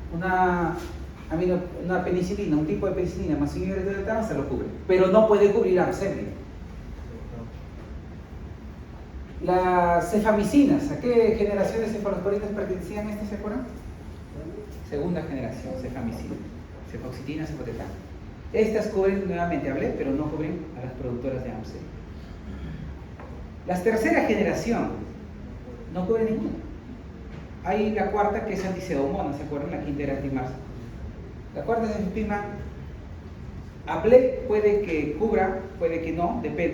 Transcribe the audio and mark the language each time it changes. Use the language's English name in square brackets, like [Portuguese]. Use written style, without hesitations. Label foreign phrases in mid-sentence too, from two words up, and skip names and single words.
[Spanish] Una penicilina, un tipo de penicilina más inhibidor beta-lactamasa lo cubre, pero no puede cubrir AMP-C. Las cefamicinas, ¿a qué generación de cefalosporinas pertenecían estas, se acuerdan? Segunda generación, cefamicina, cefoxitina, cefotetán. Estas cubren nuevamente a BLE, pero no cubren a las productoras de AMP-C. La tercera generación no cubre ninguna. Hay la cuarta que es antipseudomonas, ¿se acuerdan? La quinta era antimasa. La cuarta es antimasa. A BLE puede que cubra, puede que no, depende.